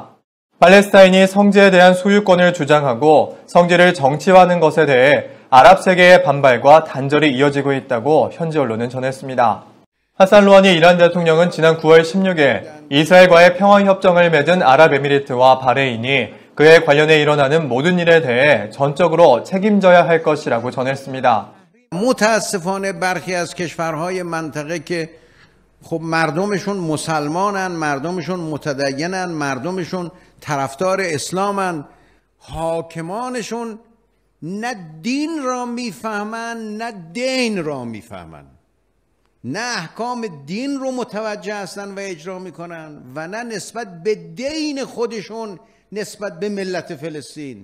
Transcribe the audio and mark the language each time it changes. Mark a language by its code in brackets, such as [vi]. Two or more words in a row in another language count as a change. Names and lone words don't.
[ko] 팔레스타인이 성지에 대한 소유권을 주장하고 성지를 정치화하는 것에 대해 아랍 세계의 반발과 단절이 이어지고 있다고 현지 언론은 전했습니다. 하산 루하니 이란 대통령은 지난 9월 16일 이스라엘과의 평화협정을 맺은 아랍에미리트와 바레인이 그에 관련해 일어나는 모든 일에 대해 전적으로 책임져야 할 것이라고 전했습니다. [fa] متاسفانه برخی از کشورهای منطقه که خب مردمشون مسلمانن، مردمشون متدینن، مردمشون طرفدار اسلامن، حاکمانشون نه دین را میفهمن نه دین را میفهمن، نه احکام دین رو متوجه هستن و اجرا میکنن و نه نسبت به دین خودشون نسبت به ملت فلسطین.